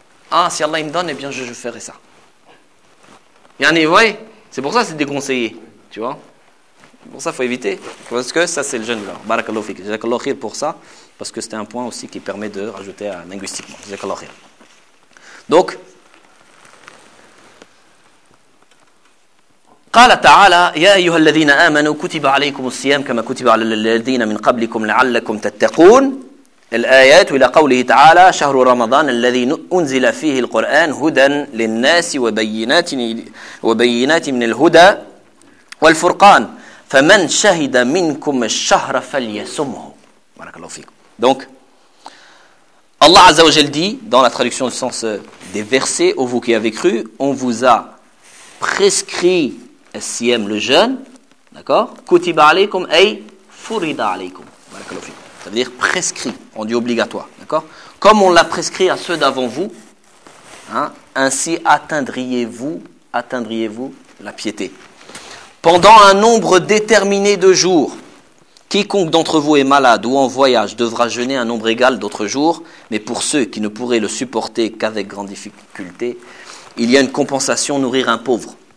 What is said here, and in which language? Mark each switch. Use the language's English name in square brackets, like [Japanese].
[French] Ah, si Allah il me donne, eh bien je ferai ça. Il y en a, vous voyez ? C'est pour ça que c'est déconseillé, tu vois ? Pour ça, il faut éviter. Parce que ça, c'est le jeûne. Barakallahu fik. Jazakallahu khir pour ça. Parce que c'était un point aussi qui permet de rajouter à linguistiquement. Jazakallahu khir. [Arabic] Donc, قَالَ تَعَالَى يَا أَيُّهَا الَّذِينَ آمَنُوا كُتِبَ عَلَيْكُمُ الصِّيَامُ كَمَا كُتِبَ عَلَى الَّذِينَ مِنْ قَبْلِكُمْ لَعَلَّكُمْ تَتَّقُونَ الآيات إلى قوله تعالى شهر رمضان الذي أنزل فيه القرآن هدى للناس وبينات من الهدى والفرقان فَمَنْ شَهِدَ مِنْكُمْ الشَّهْرَ فَلْيَسُمْهُ بَرَكَ. [French] Donc, Allah Azza wa Jal dit, dans la traduction du sens des versets, « Ô vous qui avez cru, on vous a prescrit siyam le jeûne, d'accord ?« [Arabic] Kutiba alaykum ay furida alaykum [French] » بَرَكَ. Ça veut dire « prescrit », on dit « obligatoire », d'accord ?« Comme on l'a prescrit à ceux d'avant vous, hein, ainsi atteindriez-vous la piété. » Pendant un nombre déterminé de jours, quiconque d'entre vous est malade ou en voyage devra jeûner un nombre égal d'autres jours, mais pour ceux qui ne pourraient le supporter qu'avec grande difficulté, il y a une compensation nourrir un pauvre.